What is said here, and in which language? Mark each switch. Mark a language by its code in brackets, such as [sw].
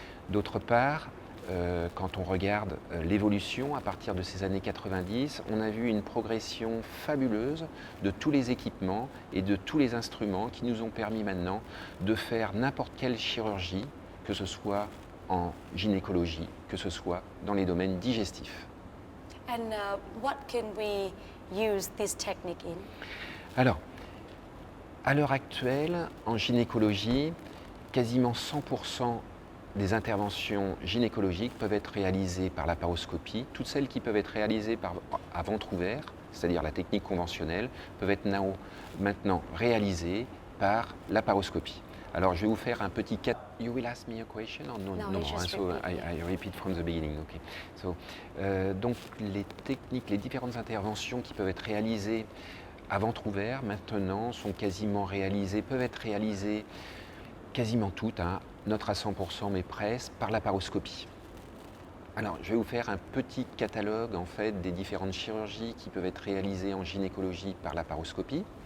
[fr] D'autre part, quand on regarde l'évolution à partir de ces années 90, on a vu une progression fabuleuse de tous les équipements et de tous les instruments qui nous ont permis maintenant de faire n'importe quelle chirurgie, que ce soit en gynécologie, que ce soit dans les domaines digestifs. [en] And what can we use this technique in? [fr] Alors, à l'heure actuelle, en gynécologie, quasiment 100% des interventions gynécologiques peuvent être réalisées par laparoscopie. Toutes celles qui peuvent être réalisées à ventre ouvert, c'est-à-dire la technique conventionnelle, peuvent être maintenant réalisées par laparoscopie. Alors, je vais vous faire un petit cas. [en] You will ask me a question or no? No, just So repeat, I repeat from the beginning. Okay. [fr] So, donc les techniques, les différentes interventions qui peuvent être réalisées à ventre ouvert maintenant sont quasiment réalisées, peuvent être réalisées quasiment toutes, notre à 100% mais presque, par laparoscopie. Alors, je vais vous faire un petit catalogue en fait des différentes chirurgies qui peuvent être réalisées en gynécologie par laparoscopie.